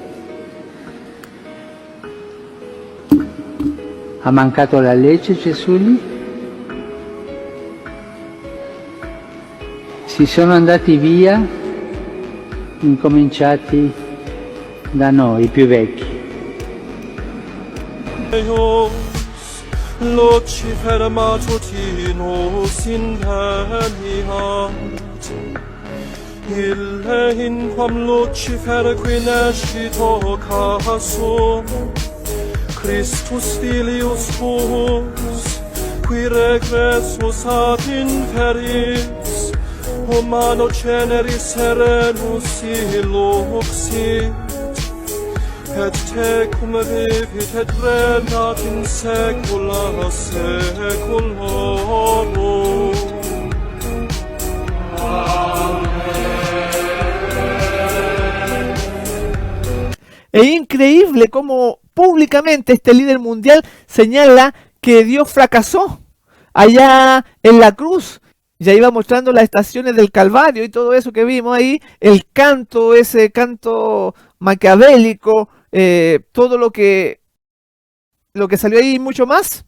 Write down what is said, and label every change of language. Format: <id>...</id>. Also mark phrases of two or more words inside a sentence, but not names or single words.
<it>Ha mancato la legge Gesù lì? Si sono andati via, incominciati da noi, i più vecchi.</it> <la>Deus, Lucifer matutinus inveniat, ille in quam Lucifer qui nescito casum, Christus filius tuus, qui regressus ad inferis, humano generis serenus illuxit, et tecum vivit et regnat in saecula saeculorum.</la> <es>Es increíble cómo públicamente este líder mundial señala que Dios fracasó allá en la cruz. Ya iba mostrando las estaciones del Calvario y todo eso que vimos ahí, el canto, ese canto maquiavélico, todo lo que salió ahí y mucho más.</es>